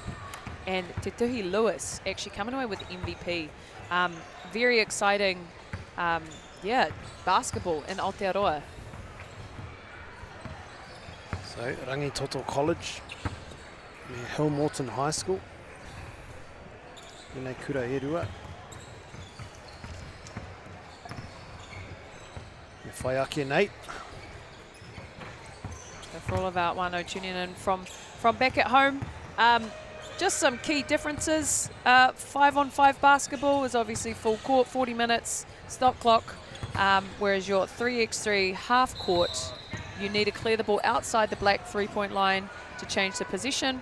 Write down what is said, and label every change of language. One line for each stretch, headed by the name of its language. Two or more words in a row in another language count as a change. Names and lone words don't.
English: And Te Tuhi Lewis actually coming away with MVP. Very exciting, basketball in Aotearoa. So Rangitoto College, Hillmorton High School.
Māori: Nei kura e rua. Me whai ake nei.
English: So for all of our wano tuning in from back at home, just some key differences. 5-on-5 basketball is obviously full court, 40 minutes, stop clock. whereas your 3x3 half court, you need to clear the ball outside the black 3-point line to change the position.